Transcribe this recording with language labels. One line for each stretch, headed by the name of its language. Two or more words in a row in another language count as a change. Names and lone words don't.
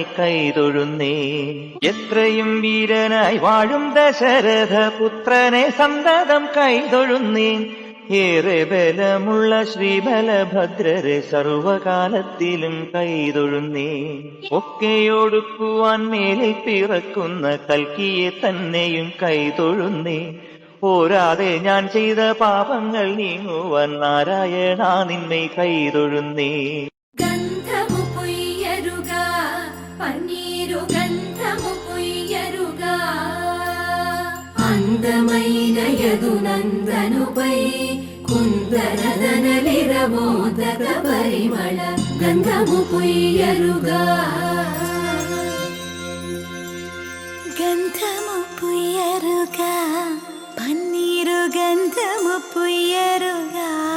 Malayalam: കൈതൊഴുന്നേ എത്രയും വീരനായി വാഴും ദശരഥ പുത്രനെ സന്തതം കൈതൊഴുന്നേ ഏറെ ബലമുള്ള ശ്രീബലഭദ്രരെ സർവകാലത്തിലും കൈതൊഴുന്നേ ഒക്കെയൊടുക്കുവാൻ മേലിൽ പിറക്കുന്ന കൽക്കിയെ തന്നെയും കൈതൊഴുന്നേ പോരാതെ ഞാൻ ചെയ്ത പാപങ്ങൾ നീങ്ങുവാൻ നാരായണ നിന്നെ കൈതൊഴുന്നേ
Telugu: గంధము పొయ్యరుగా పన్నీరు గంధము పొయ్యరుగా అందమైనయదు నందనుపై కుందరదనలిరమోదక పరిమళ గంధము పొయ్యరుగా గంధము పొయ్యరుగా పన్నీరు గంధము పొయ్యరుగా